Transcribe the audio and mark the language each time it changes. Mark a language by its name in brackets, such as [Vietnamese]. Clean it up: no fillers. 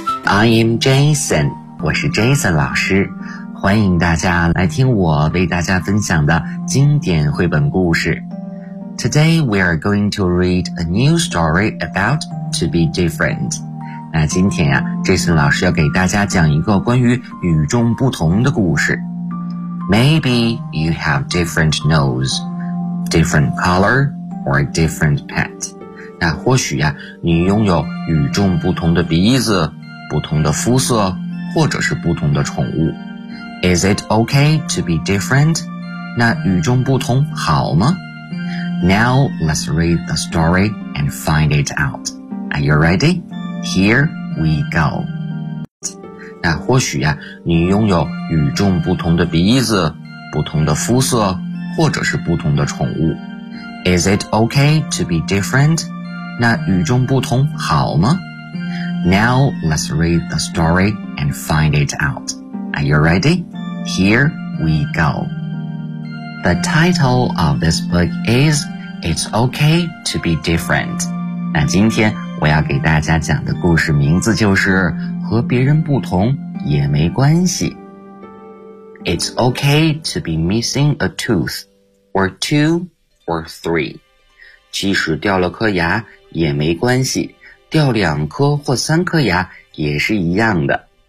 [English] I am Jason, [Chinese] 我是 Jason 老师，欢迎大家来听我为大家分享的经典绘本故事。 [English] Today we are going to read a new story about to be different. [Chinese] 那今天啊 ,Jason 老师要给大家讲一个关于与众不同的故事。 [English] Maybe you have different nose, different color, or different pet. [Chinese] 那或许啊你拥有与众不同的鼻子、不同的肤色或者是不同的宠物。 [English] Is it okay to be different? [Chinese] 那与众不同好吗？ [English] Now let's read the story and find it out. Are you ready? Here we go. [Chinese] 那或许呀、啊、你拥有与众不同的鼻子、不同的肤色或者是不同的宠物。 [English] Is it okay to be different? [Chinese] 那与众不同好吗？ [English] Now let's read the story and find it out. Are you ready? Here we go. The title of this book is It's Okay to be Different. [Chinese] 那今天我要给大家讲的故事名字就是和别人不同也没关系。 [English] It's okay to be missing a tooth, or two, or three. [Chinese] 即使掉了颗牙也没关系，掉两颗或三颗牙也是一样的。